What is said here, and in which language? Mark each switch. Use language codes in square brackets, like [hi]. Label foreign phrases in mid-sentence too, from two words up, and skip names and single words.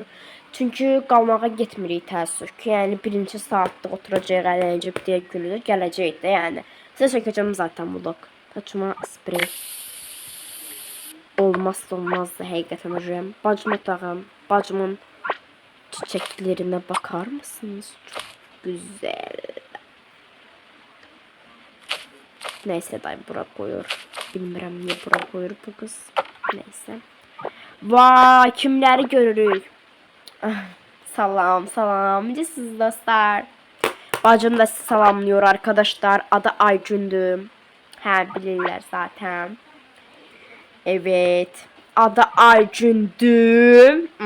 [az] Çünki qalmağa getmirik təəssüf ki. Yəni birinci saatlıq oturacaq, ələcək deyə gülür. Gələcək də yəni. Sizə çəkəcəm zaten vlog. Saçıma sprey. Olmazsa olmazdı həqiqətən hocam. Bacım otağım. [tr] Bacımın çiçeklerine bakar mısınız? Çok güzel. Neyse dayı bura koyuyor. [az] Bilmirəm niye bura koyur bu kız. [tr] Neyse. Vay kimleri görürük. [az] Salam salam. Necəsiniz dostlar? [tr] Bacım da sizi salamlıyor arkadaşlar. [az] Adı Aygündür. Hə bilirlər zaten. [tr] Evet. Adı Aygündür.